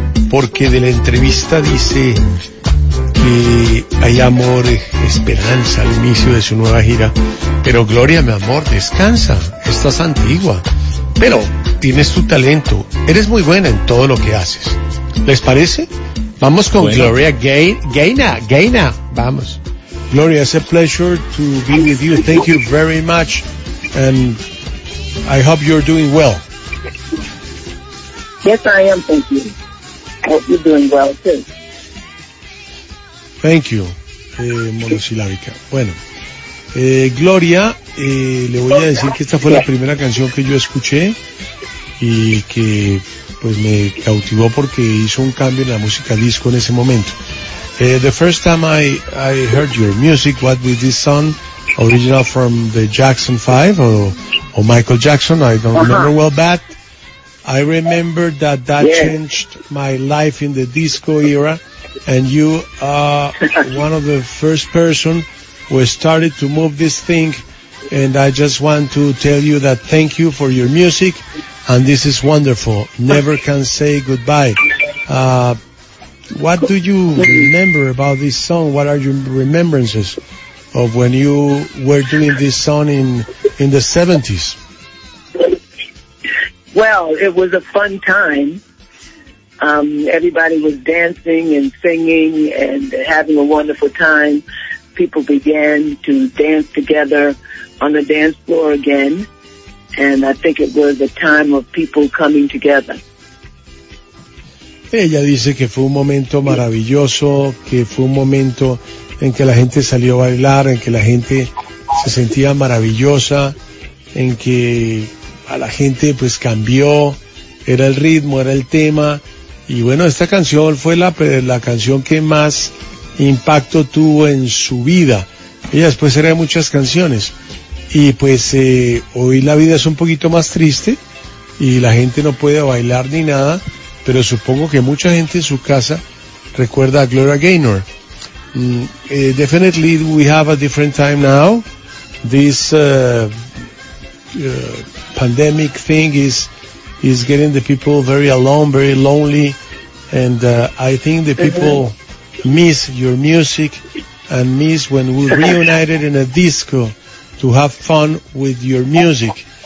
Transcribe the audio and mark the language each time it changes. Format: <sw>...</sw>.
<es>Porque de la entrevista dice que hay amor, esperanza al inicio de su nueva gira. Pero Gloria, mi amor, descansa. Estás antigua. Pero tienes tu talento. Eres muy buena en todo lo que haces. ¿Les parece? Vamos con bueno. Gloria Gaynor. Vamos.</es> <en>Gloria, it's a pleasure to be with you. Thank you very much. And I hope you're doing well. Yes, I am, thank you. I hope you're doing well, too. Thank you,</en> <es>monosilábica. Bueno, Gloria, le voy a decir que esta fue la primera canción que yo escuché y que pues me cautivó porque hizo un cambio en la música disco en ese momento.</es> <en>The first time I heard your music, what with this song, original from the Jackson 5 or Michael Jackson, I don't remember well, but I remember that changed my life in the disco era, and you are one of the first person who started to move this thing, and I just want to tell you that thank you for your music, and this is wonderful. Never can say goodbye. What do you remember about this song? What are your remembrances of when you were doing this song in the 70s? Well, it was a fun time. Everybody was dancing and singing and having a wonderful time. People began to dance together on the dance floor again. And I think it was a time of people coming together.</en> <es>Ella dice que fue un momento maravilloso, que fue un momento en que la gente salió a bailar, en que la gente se sentía maravillosa, en que a la gente pues cambió, era el ritmo, era el tema, y bueno, esta canción fue la canción que más impacto tuvo en su vida. Ella después era de muchas canciones, y pues hoy la vida es un poquito más triste, y la gente no puede bailar ni nada, pero supongo que mucha gente en su casa recuerda a Gloria Gaynor.</es> <en>Definitely we have a different time now. This pandemic thing is getting the people very alone, very lonely, and I think the people miss your music and miss when we reunited in a disco to have fun with your music.</en>